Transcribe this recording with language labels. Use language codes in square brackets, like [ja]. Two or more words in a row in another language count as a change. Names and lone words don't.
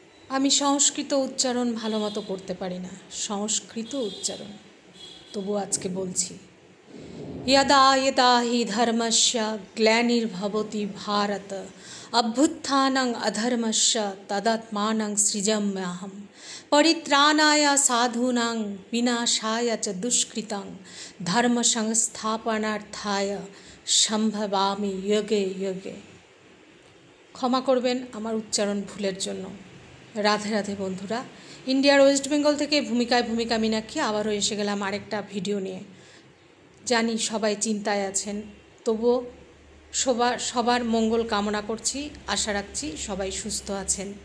[bn] আমি সংস্কৃত উচ্চারণ ভালো মতো করতে পারি না, সংস্কৃত উচ্চারণ, তবু আজকে বলছি। [sa] यदा यदा हि धर्मस्य ग्लानिर्भवति भारत अभ्युत्थानं अधर्मस्य तदात्मानं सृजाम्यहं परित्राणाय साधूनां विनाशाय च दुष्कृतं धर्म संस्थापनार्थाय সম্ভবামি যোগে যোগে। [bn] ক্ষমা করবেন আমার উচ্চারণ ভুলের জন্য। রাধে রাধে বন্ধুরা। ইন্ডিয়ার ওয়েস্ট বেঙ্গল থেকে ভূমিকা মীনাক্ষী আবারও এসে গেলাম আরেকটা ভিডিও নিয়ে। জানি সবাই চিন্তায় আছেন, তবুও সবার মঙ্গল কামনা করছি, আশা রাখছি সবাই সুস্থ আছেন।